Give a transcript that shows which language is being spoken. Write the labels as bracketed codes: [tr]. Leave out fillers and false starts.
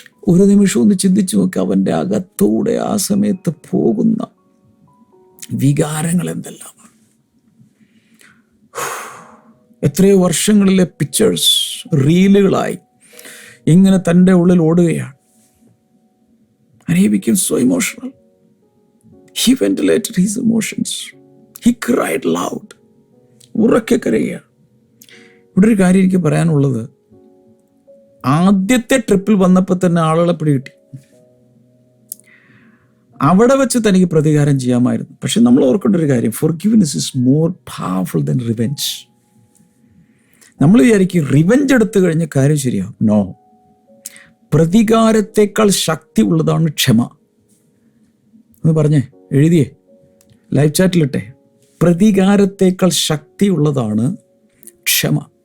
[ml] ഒരു നിമിഷം ഒന്ന് ചിന്തിച്ചു നോക്കി, അവൻ്റെ അകത്തൂടെ ആ സമയത്ത് പോകുന്ന വികാരങ്ങൾ എന്തെല്ലാമാണ്. എത്രയോ വർഷങ്ങളിലെ പിക്ചേഴ്സ് റീലുകളായി ഇങ്ങനെ തൻ്റെ ഉള്ളിൽ ഓടുകയാണ്. [en] And he became so emotional. He ventilated his emotions. He cried loud. [ml] ഉറക്കെ കരയുകയാണ്. ഇവിടെ ഒരു കാര്യം എനിക്ക് പറയാനുള്ളത്, ആദ്യത്തെ ട്രിപ്പിൽ വന്നപ്പോൾ തന്നെ ആളുകളെ പിടികിട്ടി. അവിടെ വെച്ച് തനിക്ക് പ്രതികാരം ചെയ്യാമായിരുന്നു. പക്ഷെ നമ്മൾ ഓർക്കേണ്ട ഒരു കാര്യം, [en] forgiveness is more powerful than revenge. [ml] നമ്മൾ വിചാരിക്കും റിവെഞ്ച് എടുത്തു കഴിഞ്ഞ കാര്യം ശരിയാവും. നോ, പ്രതികാരത്തെക്കാൾ ശക്തി ഉള്ളതാണ് ക്ഷമ. എന്ന് പറഞ്ഞേ, എഴുതിയേ, ലൈവ് ചാറ്റിലിട്ടെ. പ്രതികാരത്തെക്കാൾ ശക്തി ഉള്ളതാണ് ക്ഷമ.